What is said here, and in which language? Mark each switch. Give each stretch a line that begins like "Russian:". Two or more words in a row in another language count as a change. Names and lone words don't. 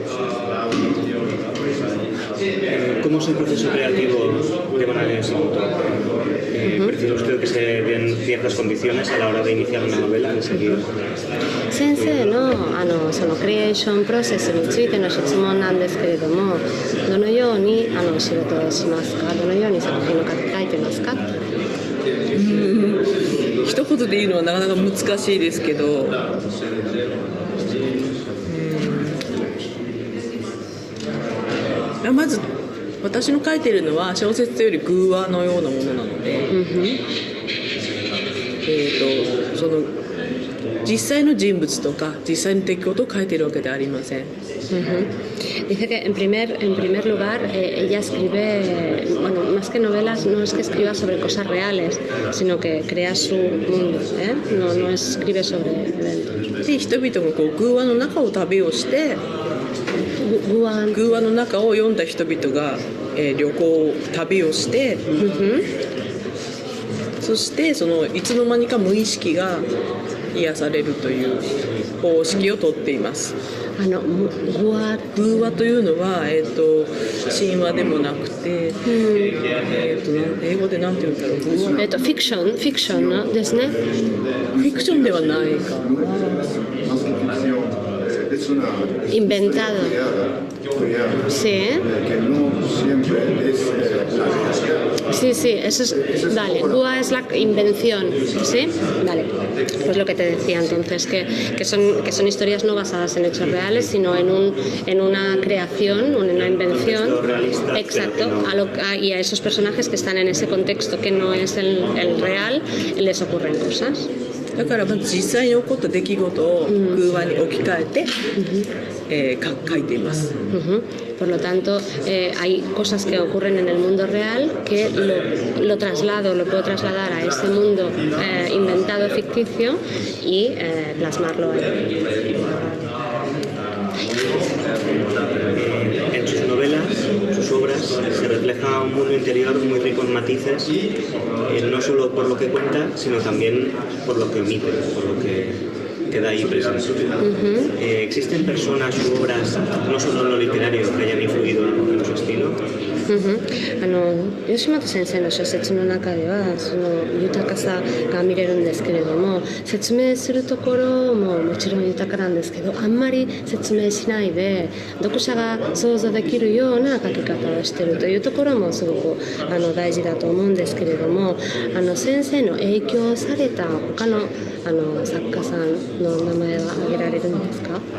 Spanish: ¿Cómo es el proceso creativo de Banana Yoshimoto? ¿Prefiere usted que se den ciertas condiciones a la hora de iniciar una novela en ese sentido?
Japanese: 先生のそのクリエーションプロセスについての質問なんですけれども、どのように仕事をしますか？どのように作品を書いてますか？一言で言うのはなかなか難しいですけど、まず私の書いているのは小説より偶話のようなものなので、その実際の人物とか実際の出来事を書いてるわけではありません。
Spanish: Dice que en primer lugar ella escribe, bueno, más que novelas, no es que escriba sobre cosas reales, sino que crea su mundo, no escribe sobre eventos.
Japanese: で人々がこう偶話の中を旅をして偶話の中を読んだ人々が、旅行旅をして、そしてそのいつの間にか無意識が癒されるという方式をとっています。偶話というのは、神話でもなくて、英語で何て言うんだろう。フィクションですね。フィクションではないか。
Spanish: Inventado. Sí. Sí, eso es. Dale, Gua es la invención, ¿sí? Dale. Pues lo que te decía entonces, que son historias no basadas en hechos reales, sino en una creación, una invención. Exacto. Y a esos personajes que están en ese contexto que no es el real, les ocurren cosas.
Japanese: だからまず実際に起こった出来事を偶話に置き換えて、書いています。
Spanish: Por lo tanto, hay cosas que ocurren en el mundo real que lo puedo trasladar a ese mundo inventado, ficticio y plasmarlo ahí. En sus novelas, sus obras, se refleja un mundo interior muy rico en matices, no solo por lo que cuenta, sino también por lo que omite, por lo que queda ahí presente. ¿Existen personas u obras, no solo en lo literario, que hayan influido en su estilo?
Japanese: 吉本先生の小説の中ではその豊かさが見れるんですけれども、説明するところももちろん豊かなんですけど、あんまり説明しないで読者が想像できるような書き方をしているというところもすごく大事だと思うんですけれども、先生の影響された他の作家さんの名前は挙げられるんですか？